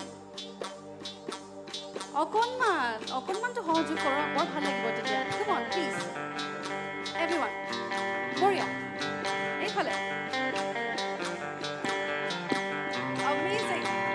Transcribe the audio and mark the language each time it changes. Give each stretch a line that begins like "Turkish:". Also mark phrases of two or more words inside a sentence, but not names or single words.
Assamese: অকণমানটো সহযোগ কৰক বৰ ভাল লাগিব তেতিয়া
English: come on please everyone
Assamese: বঢ়িয়া এইফালে amazing